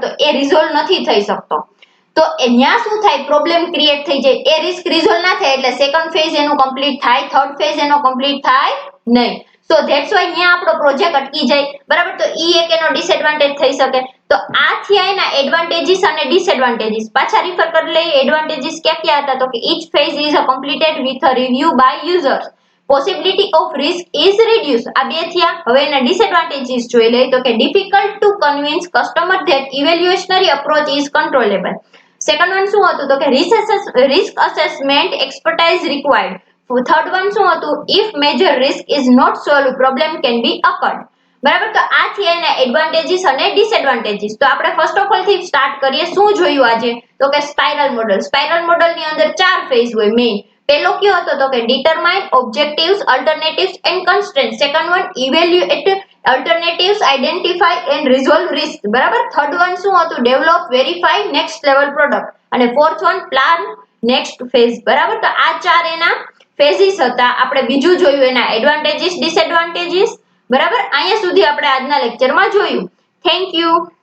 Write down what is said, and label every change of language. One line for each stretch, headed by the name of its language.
Gujarati: તો એ રિઝોલ્વ નથી થઈ શકતો. તો ત્યાં શું થાય? પ્રોબ્લેમ ક્રિએટ થઈ જાય. એ રિસ્ક રિઝોલ્વ ના થાય એટલે સેકન્ડ ફેઝ એનું કમ્પ્લીટ થાય, થર્ડ ફેઝ એનો કમ્પ્લીટ થાય નહીં.
English: so that's why
Gujarati: અહીંયા આપણો પ્રોજેક્ટ અટકી જાય, બરાબર. તો ઈ એક એનો ડિસએડવાન્ટેજ થઈ શકે. તો આ થયા એના એડવાન્ટેજીસ અને ડિસએડવાન્ટેજીસ. પાછા રિફર કરી લઈએ. એડવાન્ટેજીસ ક્યાં ક્યાં હતા? તો કે
English: each phase is completed with a review by users. Possibility of risk is reduced.
Gujarati: આ બે થયા. હવે એના ડિસએડવાન્ટેજીસ જોઈ લઈએ તો કે
English: difficult to convince customer that evaluationary approach is controllable. Second one
Gujarati: શું હતું? તો કે
English: risk assessment expertise required.
Gujarati: Third one શું હતું?
English: if major risk is not solved, problem can be occurred.
Gujarati: બરાબર. તો આ છે એના એડવાન્ટેજીસ અને ડિસએડવાન્ટેજીસ. તો આપણે ફર્સ્ટ ઓફ ઓલ થી સ્ટાર્ટ કરીએ. શું જોયું આજે? તો કે સ્પાઇરલ મોડલ. સ્પાઇરલ મોડલ ની અંદર 4 ફેઝ હોય મેઇન. પહેલો કયો હતો? તો કે
English: Determine objectives, alternatives and constraint. Second one evaluate alternatives, identify and resolve risk.
Gujarati: બરાબર. થર્ડ વન શું હતું?
English: Develop, verify, next level product. અને fourth one plan next phase. બરાબર.
Gujarati: તો આ 4 એના ફેઝિસ હતા. આપણે બીજું જોયું એના એડવાન્ટેજીસ, ડિસએડવાન્ટેજીસ. બરાબર. અહીંયા સુધી આપણે આજના લેક્ચરમાં જોયું.
English: Thank you.